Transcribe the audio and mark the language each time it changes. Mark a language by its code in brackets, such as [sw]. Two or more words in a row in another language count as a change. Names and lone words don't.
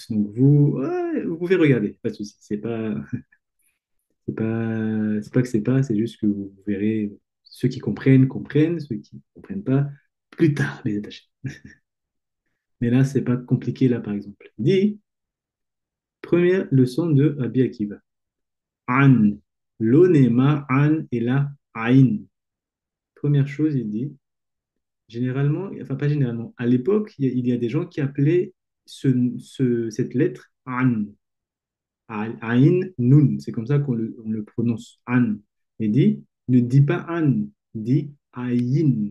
[fr] Donc vous pouvez regarder, pas de souci. C'est pas que c'est pas, c'est juste que vous verrez ceux qui comprennent, comprennent, ceux qui ne comprennent pas, plus tard, les attachés. Mais là, c'est pas compliqué, là, par exemple. Il dit, première leçon de Rabbi Akiva. An. L'onema, an et la aïn. Première chose, il dit, généralement, enfin pas généralement, à l'époque, il y a des gens qui appelaient cette lettre An. Ain Nun, c'est comme ça on le prononce, An. Et dit, ne dis pas An, dis Aïn.